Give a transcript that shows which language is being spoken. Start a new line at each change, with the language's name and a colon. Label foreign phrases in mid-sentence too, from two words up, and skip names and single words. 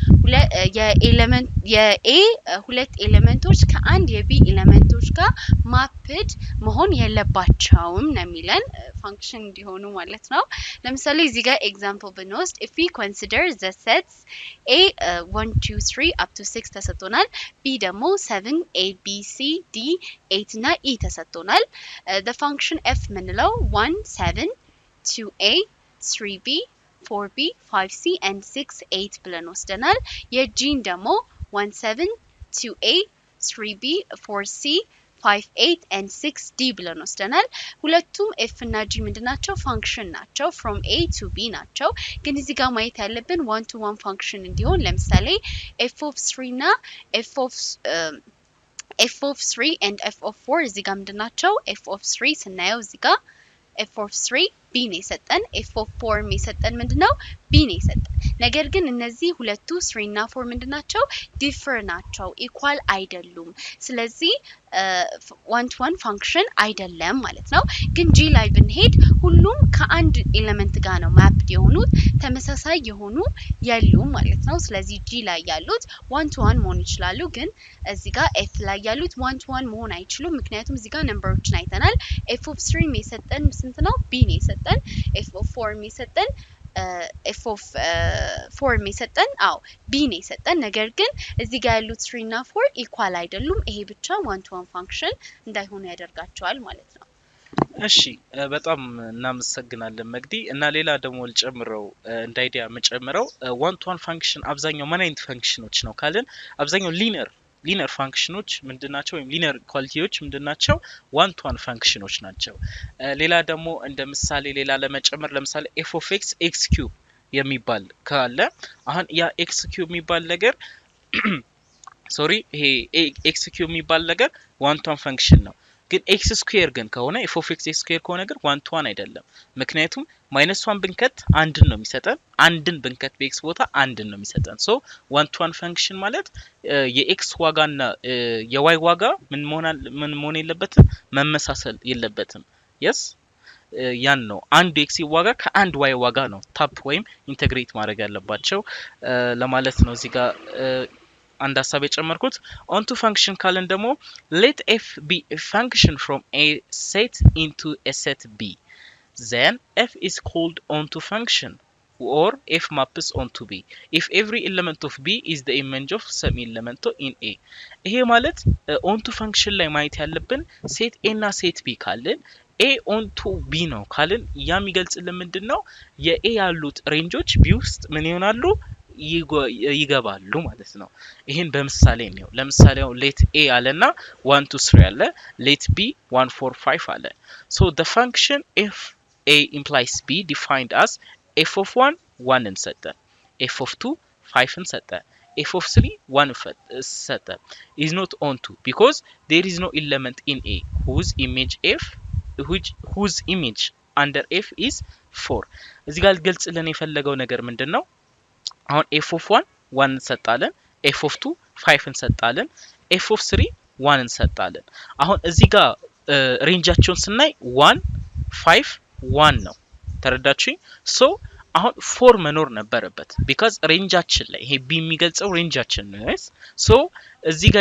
Amharic: የኤሌመንት ሁለት ኤሌመንቶች ከአንድ የቢ ኤሌመንቶች ጋር ማፕድ መሆን የለባቸውም ነው የሚለን ፋንክሽን እንዲሆኑ ማለት ነው ለምሳሌ እዚህ ጋር ኤግዛምፕል ብንወስድ
English: if we consider the sets a 1 2 3 up to 6
Amharic: ተሰጥቶናል b ደግሞ 7 a b c d 8 እና e ተሰጥቶናል
English: the function f
Amharic: ምንለው 1 7 2a 3b 4b 5c and 6 8 ብለን ወስደናል የጂን ደግሞ 1 7 2a 3b 4c 5 8 and 6d ብለን ወስደናል ሁለቱም f እና g ምንድናቸው ፋንክሽን ናቸው
English: from a to b
Amharic: ናቸው ግን እዚህ ጋር ማየት ያለብን
English: one to one
Amharic: ፋንክሽን እንዲሆን ለምሳሌ
English: f of 3
Amharic: እና
English: f of 3 and f of 4
Amharic: እዚህ ጋር ምንድናቸው
English: f of 3
Amharic: ስናየው እዚህ ጋር
English: f of 3 b
Amharic: ነው የሰጠን
English: f of 4
Amharic: የሰጠን ምንድነው b ነው የሰጠን ነገር ግን እነዚህ ሁለቱ 3 እና 4 ምንድናቸው ዲፈር ናቸው ኢኳል አይደሉም ስለዚህ
English: one to one function
Amharic: አይደለም ማለት ነው ግን g ላይ ብንሄድ ሁሉም ከአንድ ኤሌመንት ጋር ነው ማፕድ የሆኑት ተመሳሳይ የሆኑ ያሉም ማለት ነው ስለዚህ g ላይ ያሉት
English: one to one
Amharic: መሆን ይችላሉ ግን እዚህ ጋር f ላይ ያሉት
English: one to one
Amharic: መሆን አይችሉም ምክንያቱም እዚህ ጋር ነምበሮችን አይተናል
English: f of 3
Amharic: የሰጠን ስንት ነው b ነው የሰጠን
English: f of 4
Amharic: የሰጠን
English: f of 4
Amharic: የሰጠን አው b ነው የሰጠን ነገር ግን እዚህ ጋር ያሉት 3 እና 4 ኢኳል አይደሉም ይሄ ብቻ
English: one to one function
Amharic: እንዳይሆኑ ያደርጋቸዋል ማለት ነው እሺ በጣም እናመሰግናለን መግዲ እና ሌላ ደግሞ ልጨምረው እንደ አይዲያ መጨምረው
English: one to one function
Amharic: አብዛኛው ምን አይነት ፋንክሽኖች ነው ካልን አብዛኛው ሊነር ፋንክሽኖች ምንድናቸው ወይም ሊነር ኳሊቲዎች ምንድናቸው
English: one to one
Amharic: ፋንክሽኖች ናቸው ሌላ ደግሞ እንደ ምሳሌ ሌላ ለመጨመር ለምሳሌ
English: f of x x cube
Amharic: የሚባል ካለ አሁን ያ
English: x cube
Amharic: የሚባል ነገር ሶሪ ይሄ
English: x cube
Amharic: የሚባል ነገር
English: one to one
Amharic: ፋንክሽን ነው ግን
English: x square
Amharic: ግን ከሆነ
English: f of x square
Amharic: ከሆነ ነገር
English: one to one
Amharic: አይደለም ምክንያቱም -1 ብንከት አንድን ነው የሚሰጠን አንድን ብንከት በx ቦታ አንድን ነው የሚሰጠን ሶ
English: one to one function
Amharic: ማለት የx ዋጋና የy ዋጋ ምን መሆን የለበትም መመሳሰል የለበትም yes ያን ነው አንድ x ዋጋ ከአንድ y ዋጋ ነው ታፕ ወይም ኢንተግሬት ማድረግ ያለባቸው ለማለት ነው እዚህ ጋር አንድ ሐሳብ የጨመርኩት
English: onto function
Amharic: ካለን ደግሞ
English: let f be a function from a set into a set b then f is called onto function or f maps onto b if every element of b is the image of some element in a
Amharic: ይሄ ማለት
English: onto function
Amharic: ላይ ማየት ያለብን
English: set a እና set b ካለን a onto b
Amharic: ነው ካለን ያ የሚገልጽልን ምንድነው የa ያሉት ሬንጆች b ውስጥ ምን ይሆናሉ ይገባሉ ማለት ነው ይሄን በምሳሌ ነው ለምሳሌ
English: let a አለና 1 2 3 አለ let b 1 4 5 አለ so the function if a implies b defined as f of 1 1 እንሰጠን f of 2 5 እንሰጠን f of 3 1 እንሰጠን is not onto because there is no element in a whose image under f is 4
Amharic: እዚህ ጋር ገልጽልን የፈለገው ነገር ምንድነው አሁን
English: f of 1 1
Amharic: እንሰጣለን
English: f of 2 5
Amharic: እንሰጣለን
English: f of 3 1
Amharic: እንሰጣለን አሁን እዚህ ጋር ሬንጃቸውን ስናይ 1 5 1 ነው ተረዳችሁኝ ሶ አሁን 4 መኖር ነበረበት because ሬንጃችን ላይ ይሄ b የሚገልጸው ሬንጃችን ነው yes ሶ እዚህ ጋር